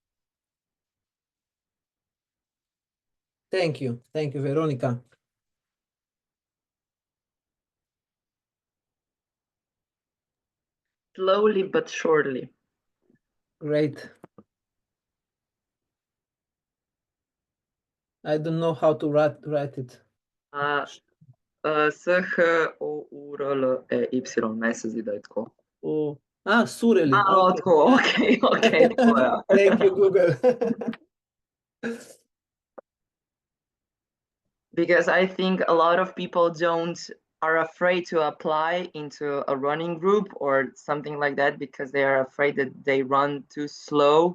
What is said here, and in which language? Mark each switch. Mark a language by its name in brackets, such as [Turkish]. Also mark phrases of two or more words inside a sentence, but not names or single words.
[English] Thank you, Veronica. Slowly but surely. Great. I don't know how to write it. [Slovenian] SHOURLEY, meni se zdi, da je tako. [English] Sureli. Okay. [Slovenian] Tako, [English] okay. Thank you, Google. Because I think a lot of people are afraid to apply into a running group or something like that because they are afraid that they run too slow.